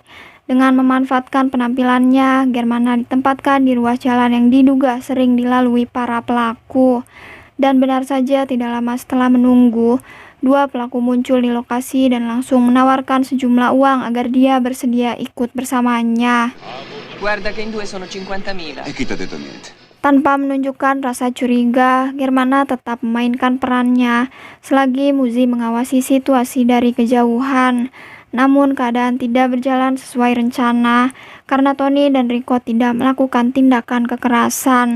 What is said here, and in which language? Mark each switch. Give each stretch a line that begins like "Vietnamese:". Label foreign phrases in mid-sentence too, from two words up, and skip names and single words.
Indonesian: Dengan memanfaatkan penampilannya, Germana ditempatkan di ruas jalan yang diduga sering dilalui para pelaku. Dan benar saja tidak lama setelah menunggu, 2 pelaku muncul di lokasi dan langsung menawarkan sejumlah uang agar dia bersedia ikut bersamanya.
Italian: Guarda che in 2 sono 50.000. E chi t'ha detto niente?
Indonesian: Tanpa menunjukkan rasa curiga, Germana tetap memainkan perannya selagi Muzi mengawasi situasi dari kejauhan. Namun keadaan tidak berjalan sesuai rencana karena Tony dan Rico tidak melakukan tindakan kekerasan.